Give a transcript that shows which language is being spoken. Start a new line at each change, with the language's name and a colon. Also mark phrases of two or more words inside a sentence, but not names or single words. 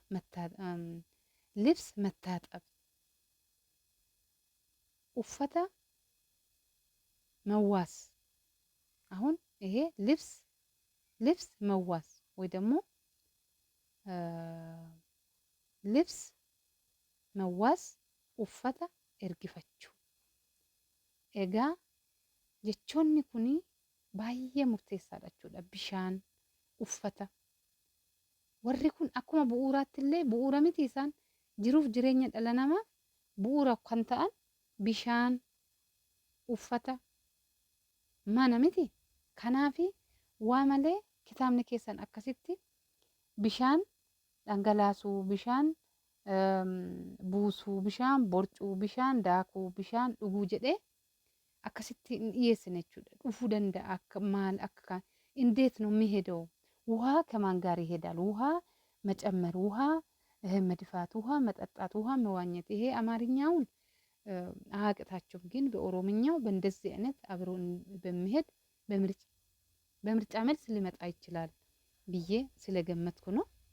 Amharic: ልብስ መታጠብ፣ ኡፈታ መዋስ። አሁን ይሄ ልብስ መዋስ ወይ ደግሞ ልብስ መዋስ ኡፈታ ኤርጊፈችሁ።
Oromo: Egaa jechoonni kunniin baay'ee murteessaadha. Bishaan, uffata warri kun akkuma bu'uuraattillee bu'uura miti isaan jiruuf jireenya dhala namaaf bu'uura kan ta'an bishaan, uffata, mana miti. Kanaafi waa malee kitaabni keessan akkasitti bishaan dhangalaasuu, bishaan buusuu, bishaan borcuu, bishaan daakuu, bishaan dhuguu jedhee akkasitti hin dhiyeessine jechuudha. Dhufuu danda'a akka maal akka
Amharic: እንዴት ነው የሚሄደው? ውሃ ከማን ጋር ይሄዳል? ውሃ መጨመር፣ ውሃ መድፋት፣ ውሃ መጠጣት፣ ውሃ መዋኘት። ይሄ አማርኛውን አያቅታችሁም፣ ግን በኦሮምኛው በእንደዚህ አይነት አብሮ በሚሄድ በምርጫ መልስ ሊመጣ ይችላል ብዬ ስለገመትኩ ነው።